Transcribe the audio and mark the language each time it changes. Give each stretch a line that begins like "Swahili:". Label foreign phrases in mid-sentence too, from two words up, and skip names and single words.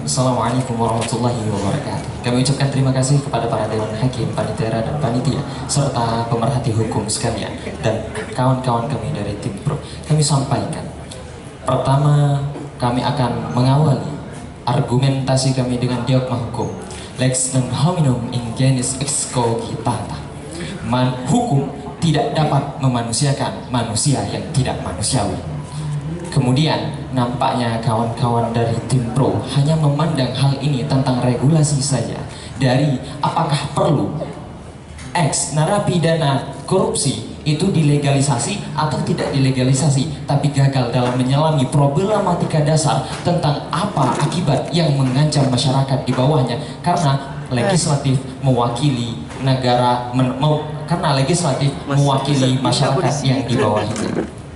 Arabic: Assalamualaikum warahmatullahi wabarakatuh.
Indonesian: Kami ucapkan terima kasih kepada para dewan hakim, panitia dan panitia, serta pemerhati hukum sekalian, dan kawan-kawan kami dari tim pro. Kami sampaikan, pertama, kami akan mengawali argumentasi kami dengan dogma hukum.
Latin: Lex non hominum in genus ex cogitata.
Indonesian: Hukum tidak dapat memanusiakan manusia yang tidak manusiawi. Kemudian nampaknya kawan-kawan dari tim pro hanya memandang hal ini tentang regulasi saja, dari apakah perlu ex narapidana korupsi itu dilegalisasi atau tidak dilegalisasi, tapi gagal dalam menyelami problematika dasar tentang apa akibat yang mengancam masyarakat di bawahnya, karena legislatif mewakili negara, karena legislatif mewakili masyarakat yang di bawah itu.